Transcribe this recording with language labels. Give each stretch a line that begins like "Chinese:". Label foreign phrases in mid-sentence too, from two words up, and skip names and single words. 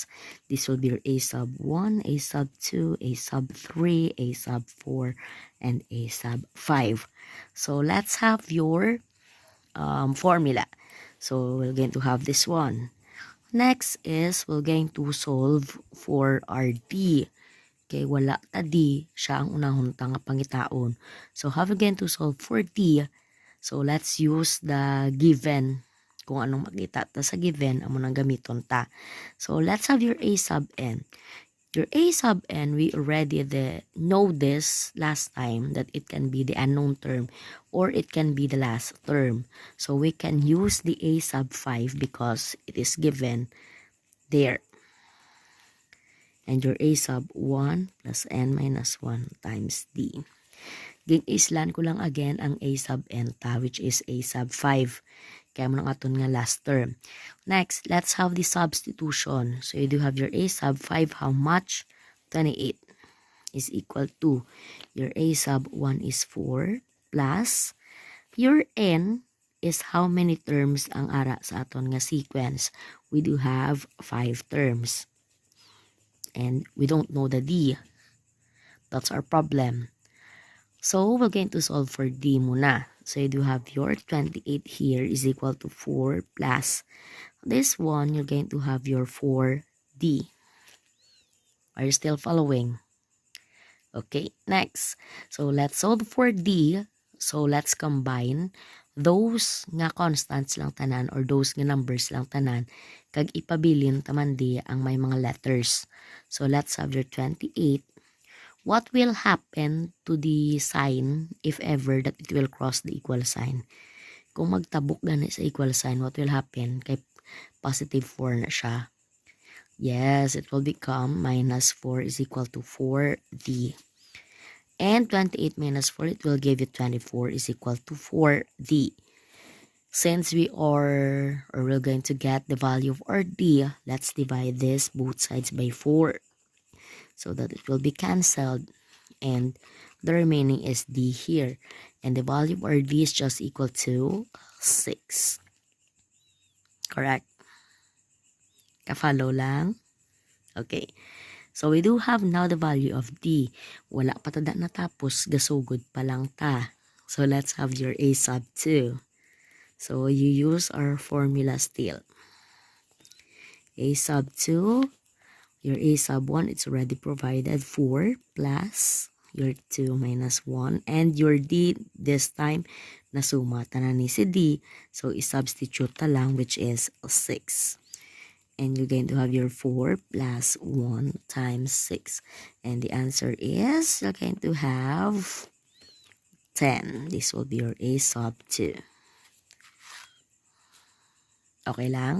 English: This will be your A sub 1, A sub 2, A sub 3, A sub 4, and A sub 5. So, let's have your formula. So, we're going to have this one. Next is, we're going to solve for our D.
Hiligaynon: Okay, wala ta D. Siya ang unahon ta nga pangitaon.
English: So, how we going to solve for D? So, let's use the given.
Hiligaynon: Kung anong makita ta sa given, amo nang gamiton ta.
English: So, let's have your A sub n. Your A sub n, we already know this last time that it can be the unknown term or it can be the last term. So, we can use the A sub 5 because it is given there. And your A sub 1 plus n minus 1 times D.
Hiligaynon: Ging-islan ko lang again ang
English: A sub n
Hiligaynon: ta,
English: which is A sub 5.
Hiligaynon: Kaya mo nang aton nga last term.
English: Next, let's have the substitution. So, you do have your A sub 5. How much? 28 is equal to your A sub 1 is 4 plus your n is how many terms
Hiligaynon: ang ara sa aton nga sequence.
English: We do have 5 terms. And we don't know the D. That's our problem. So, we're going to solve for D muna. So, you do have your 28 here is equal to 4 plus this one, you're going to have your 4D. Are you still following? Okay, next. So, let's solve for D. So, let's combine those
Hiligaynon: nga constants lang tanan
English: or those
Hiligaynon: nga numbers lang tanan kag ipabilin taman di ang may mga letters.
English: So, let's have your 28. What will happen to the sign if ever that it will cross the equal sign?
Hiligaynon: Kung magtabok gani sa
English: equal sign, what will happen?
Hiligaynon: Kay positive 4 na siya.
English: Yes, it will become minus 4 is equal to 4D. And 28 minus 4, it will give you 24 is equal to 4D. Since we are, or we're going to get the value of our D, let's divide this both sides by 4 so that it will be cancelled. And the remaining is D here. And the value of our D is just equal to 6.
Hiligaynon: Correct? Ka-follow lang? Okay.
English: So, we do have now the value of D.
Hiligaynon: Wala pa tada natapos, gasugod pa lang ta.
English: So, let's have your A sub 2. So, you use our formula still. A sub 2, your A sub 1, it's already provided. 4 plus your 2 minus 1. And your D, this time,
Hiligaynon: nasuma tanan ni si D. So, i-substitute ta lang,
English: which is 6. And you're going to have your 4 plus 1 times 6. And the answer is, you're going to have 10. This will be your A sub 2. Okay lang?